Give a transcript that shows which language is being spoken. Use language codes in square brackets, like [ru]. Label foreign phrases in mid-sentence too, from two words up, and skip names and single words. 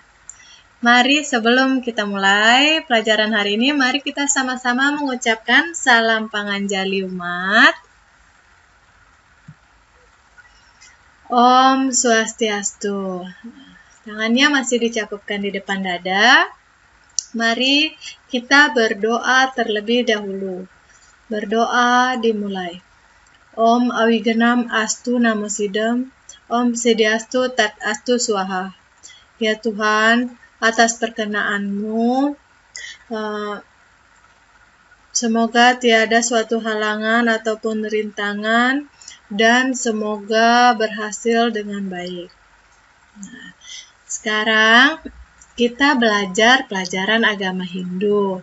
[id] Mari sebelum kita mulai pelajaran hari ini, mari kita sama-sama mengucapkan salam panganjali umat. [sa] Om Swastiastu. [id] Tangannya masih dicakupkan di depan dada. Mari kita berdoa terlebih dahulu. Berdoa dimulai. [sa] Om Awigenam Astu Namo Sidam, Om Sediastu Tat Astu Swaha. [id] Ya Tuhan, atas perkenaanmu, semoga tiada suatu halangan ataupun rintangan, dan semoga berhasil dengan baik. Nah, sekarang kita belajar pelajaran agama Hindu.